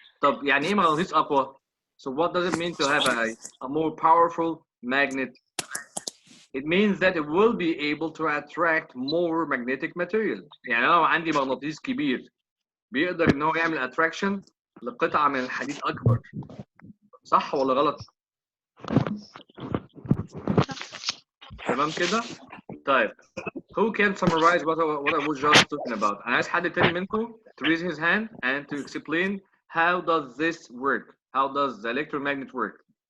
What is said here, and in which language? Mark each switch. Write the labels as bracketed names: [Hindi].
[Arabic] طب يعني ايه مغناطيس اقوى؟ [English] So what does it mean to have a more powerful magnet? It means that it will be able to attract more magnetic material. [Arabic] يعني لو عندي مغناطيس كبير بيقدر ان هو يعمل attraction لقطعة من الحديد اكبر. صح ولا غلط؟ تمام كده؟ طيب [English] who can summarize what I was just talking about؟ [Arabic] أنا عايز حد تاني منكم [English] to raise his hand and to explain how does this work? How does the electromagnet work?